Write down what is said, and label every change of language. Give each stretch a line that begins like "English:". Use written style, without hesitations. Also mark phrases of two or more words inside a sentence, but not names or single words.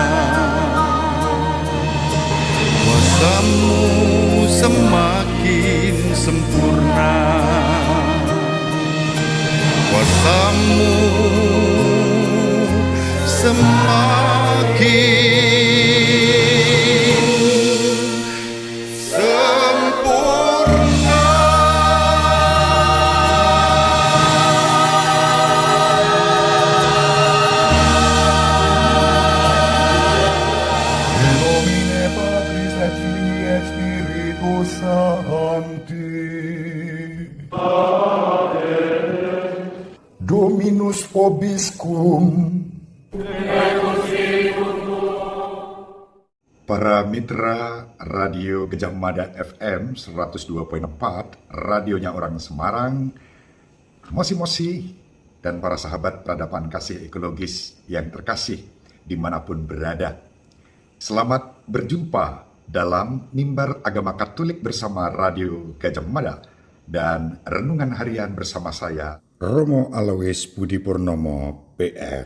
Indonesian: Kuasa-Mu semakin sempurna. Kuasa-Mu semakin sempurna.
Latin: Domine Patris et Filii et Spiritus Sancti. Dominus vobiscum. Et con spiritum tuo.
Indonesian: Para mitra Radio Gajah Mada FM 102.4, radionya orang Semarang, Mosi-Mosi, dan para sahabat peradaban kasih ekologis yang terkasih dimanapun berada. Selamat berjumpa dalam Mimbar Agama Katolik bersama Radio Gajah Mada dan Renungan Harian bersama saya, Romo Alois Budi Purnomo, PR.